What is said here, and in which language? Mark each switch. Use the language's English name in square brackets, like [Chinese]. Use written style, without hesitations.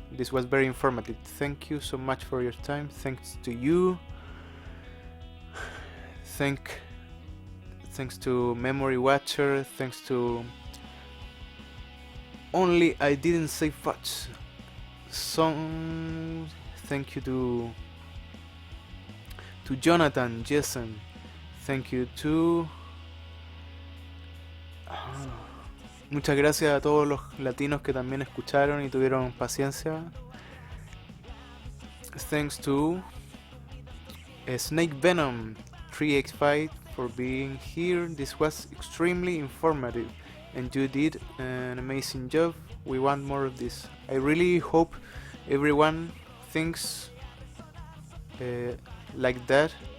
[English] This was very informative. Thank you so much for your time. Thanks to you. Thanks to Memory Watcher. Thanks to Only I Didn't Say Much Song. Thank you to Jonathan, Jason. Thank you to [Spanish] muchas gracias a todos los latinos que también escucharon y tuvieron paciencia. [English] Thanks to Snake Venom 3x5 for being here. This was extremely informative, and you did an amazing job. We want more of this. I really hope everyone thinks like that.